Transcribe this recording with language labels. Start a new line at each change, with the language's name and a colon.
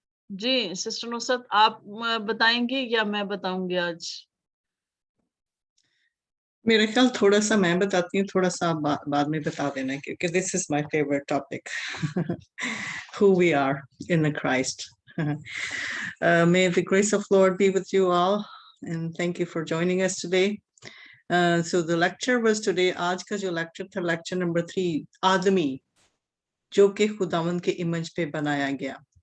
Hindi: जी sister Nusrat आप बताएंगे या मैं बताऊंगी आज? मेरे ख्याल थोड़ा सा मैं बताती हूँ, थोड़ा सा आप बाद में बता देना, क्योंकि
English: this is my favorite topic. Who we are in the Christ. May the grace of Lord be with you all, and thank you for joining us today. So the lecture was today,
Hindi: आज का जो lecture था, lecture number 3, आदमी जो कि खुदावंद के image पे बनाया गया.